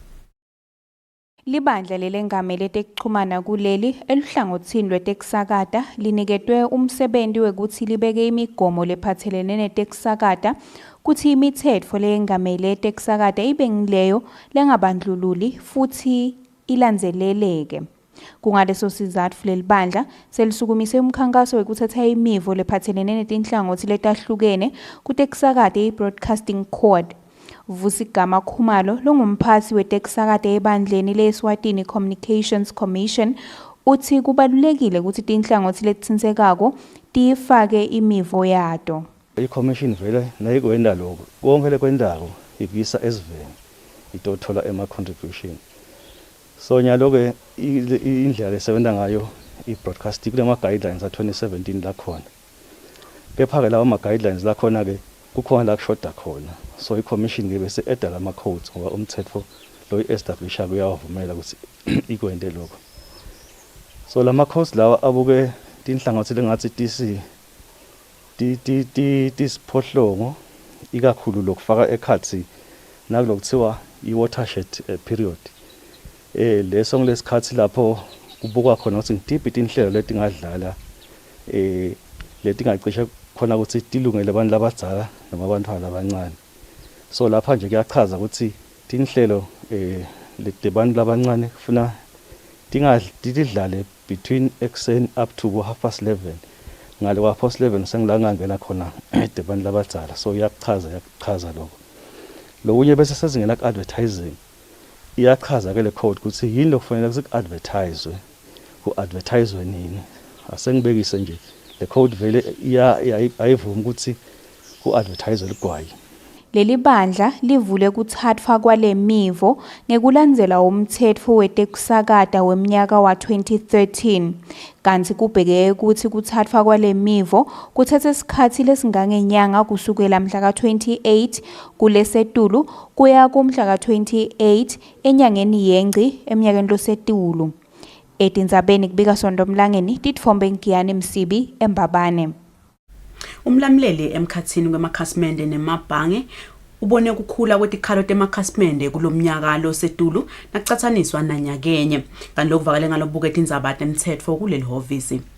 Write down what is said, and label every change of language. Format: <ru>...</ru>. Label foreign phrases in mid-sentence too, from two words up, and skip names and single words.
<ss>Libandla lelengamele tekuxhumana kuleli eluhlangothini lwetekusakata liniketwe umsebenzi wekuthi libeke imigomo lephathelene netekusakata kuthi imithetho leyengamele tekusakata ibe ngileyo lengabandlululi futhi ilandzeleleke. Kungaleso sizatfu leli bandla selisukumise umkhankaso wekuthatha imivo lephathelene netinhlangothi letahlukene kutekusakata i-</ss> <en>Broadcasting Code.</en> <ss>Vusigama Khumalo longumphathi wetekusakata ebandleni leSwatini Communications Commission uthi kubalulekile ukuthi tinhlangothi letitsinsekako tiyifake imivo yato. I-commission vele nayikwenda lokho konke lekwendako ikuyisa esiveni itothola ema-contribution. So nyalo-ke indlela lesebenza ngayo i-broadcasting kulema-guidelines a-2017 lakhona. Kepha-ke lawo ma-guidelines lakhona-ke kukhona la kushoda khona. So i-commission ke bese edala ama-codes ngoba umthetho lo i-establisha kuyawavumela ukuthi ikwende lokho. So lama-codes lawa abuke tinhlangothi lengathi tisiphohlongo ikakhulu lokufaka ekhathi nakulokuthiwa i-</ss> <en>watershed period.</en> <ss>Leso ngilesikhathi lapho kubukwa khona ukuthi ngitiphi tinhlelo letingadlala letingacishe khona ukuthi tilungele abantu labadzala noma abantwana abancane. So lapha nje kuyachaza ukuthi tinhlelo lebantu labancane kufuna tidlale</ss> <en>between ekseni up to</en> <ss>11:30 ngale kwa 11:30 sengilangangena khona abantu labadzala. So iyachaza lokho. Lokunye bese sezingena ku-advertising iyachaza ke le code ukuthi yini lokufanele ukuthi ku-advertiswe ku-advertiswe nini. Asengibekise nje le code vele ayivumi ukuthi ku-advertiswe ligwayi. Leli bandla livule kuthathwa kwale mivo ngekulandzela umthetho wetekusakata wemnyaka wa 2013 kanti kubhekeke ukuthi kuthathwa kwale mivo kuthathe isikhathi lesingangenyanga kusukela mhla ka-28 kulesetulu kuya kumhla ka-28 enyangeni yengci eminyakeni losetulu. Etindzabeni kubika Sondomlangeni titfombe Nkiyane Msibi eMbabane. Umlamleli emkhathini kwemakhasmende nemabhange ubone kukhula kwetikhalo temakhasimende kulomnyaka losetulu nacathaniswa nanyakenye kanti lokuvakale ngalobuketa indzaba temthetho kuleli hovisi.</ss>